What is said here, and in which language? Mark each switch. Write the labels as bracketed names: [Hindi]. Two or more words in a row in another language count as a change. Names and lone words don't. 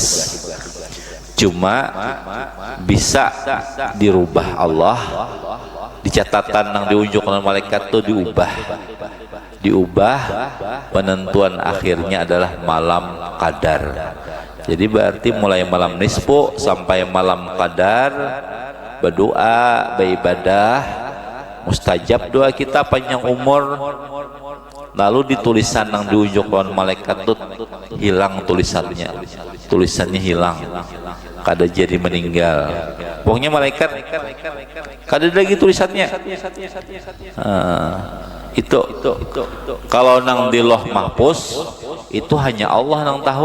[Indonesian] Cuma bisa dirubah Allah, di catatan yang diunjuk oleh malaikat itu diubah penentuan akhirnya adalah malam qadar. Jadi berarti mulai malam nisfu sampai malam qadar berdoa, beribadah, mustajab doa kita panjang umur. [Banjar] Lalu di tulisan yang diunjuk oleh malaikat itu hilang tulisannya hilang, kada jadi meninggal. Pokoknya malaikat kada lagi tulisannya. Itu kalau nang di loh mahfuz itu hanya Allah nang tahu.